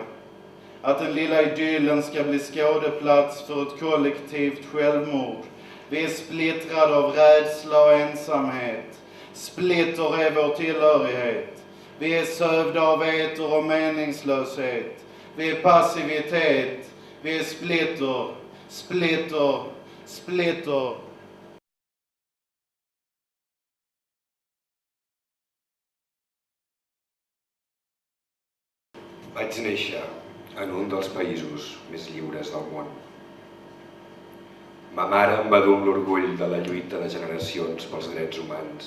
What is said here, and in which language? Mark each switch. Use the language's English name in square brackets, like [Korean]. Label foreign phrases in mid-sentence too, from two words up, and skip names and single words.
[Swedish] Att den lilla idyllen ska bli skådeplats för ett kollektivt självmord. Vi är splittrade av rädsla och ensamhet. Splitter är vår tillhörighet. Vi är sövda av eter och meningslöshet. Vi är passivitet. Vi är splitter. [Catalan] Vaig néixer en un dels països més lliures del món. Ma mare em va dur amb l'orgull de la lluita de generacions pels drets humans.